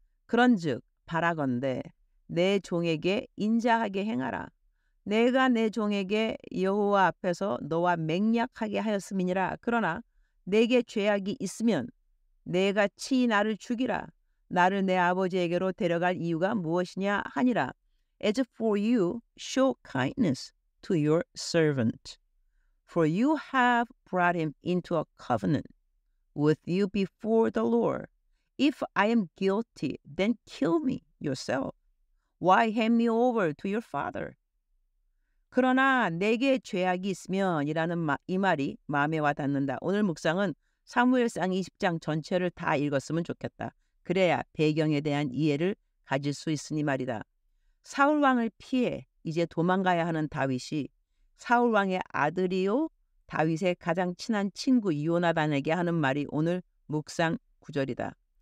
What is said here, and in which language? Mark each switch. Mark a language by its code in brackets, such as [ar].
[ko] 그런즉 바라건대 내 종에게 인자하게 행하라. 내가 내 종에게 여호와 앞에서 너와 맹약하게 하였음이니라. 그러나 내게 죄악이 있으면 내가 친히 나를 죽이라. 나를 내 아버지에게로 데려갈 이유가 무엇이냐 하니라. [en] As for you, show kindness to your servant. For you have brought him into a covenant with you before the Lord. If I am guilty, then kill me yourself. Why hand me over to your father? [ko] 그러나 내게 죄악이 있으면 이라는 이 말이 마음에 와 닿는다. 오늘 묵상은 사무엘상 20장 전체를 다 읽었으면 좋겠다. 그래야 배경에 대한 이해를 가질 수 있으니 말이다. 사울왕을 피해 이제 도망가야 하는 다윗이 사울왕의 아들이요 다윗의 가장 친한 친구 요나단에게 하는 말이 오늘 묵상 구절이다.